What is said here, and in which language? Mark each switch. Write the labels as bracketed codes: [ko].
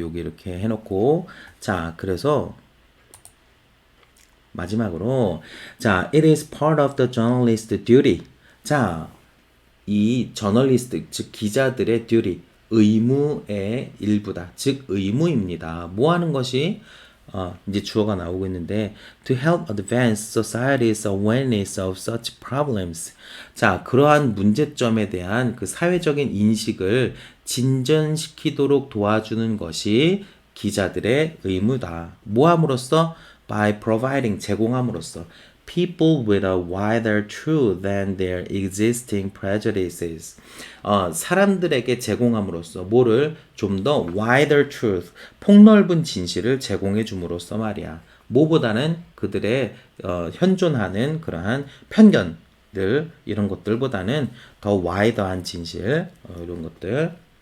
[ko] 여기 이렇게 해놓고 자, 그래서 마지막으로 자, [en] it is part of the journalist's duty. [ko] 자, 이 저널리스트 즉 기자들의 duty 의무의 일부다. 즉 의무입니다. 뭐 하는 것이 이제 주어가 나오고 있는데 [en] to help advance society's awareness of such problems. [ko] 자, 그러한 문제점에 대한 그 사회적인 인식을 진전시키도록 도와주는 것이 기자들의 의무다. 뭐 함으로써? [en] By providing [ko] 제공함으로써 [en] people with a wider truth than their existing prejudices. [ko] 사람들에게 제공함으로써 뭐를 좀 더 wider truth, 폭넓은 진실을 제공해 줌으로써 말이야. 뭐보다는 그들의 현존하는 그러한 편견들 이런 것들보다는 더 와이더한 진실 이런 것들.